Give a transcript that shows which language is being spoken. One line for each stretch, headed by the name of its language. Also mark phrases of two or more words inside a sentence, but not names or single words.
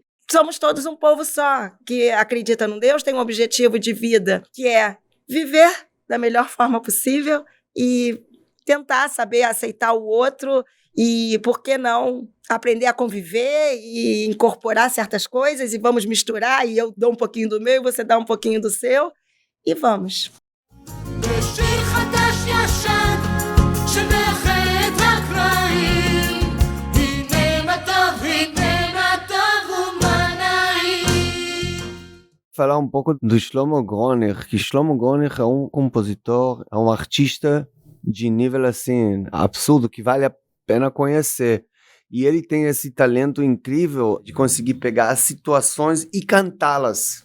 Portuguese: Somos todos um povo só, que acredita num Deus, tem um objetivo de vida, que é viver da melhor forma possível e tentar saber aceitar o outro e, por que não, aprender a conviver e incorporar certas coisas e vamos misturar e eu dou um pouquinho do meu e você dá um pouquinho do seu e vamos.
Hebrew: בשיר חדש ישן שמאחד הקרעים הנה מה טוב ומה נעים.
Portuguese: Falar um pouco do Shlomo Groner, que Shlomo Groner é um compositor, é um artista de nível assim, absurdo, que vale a pena conhecer. E ele tem esse talento incrível de conseguir pegar as situações e cantá-las.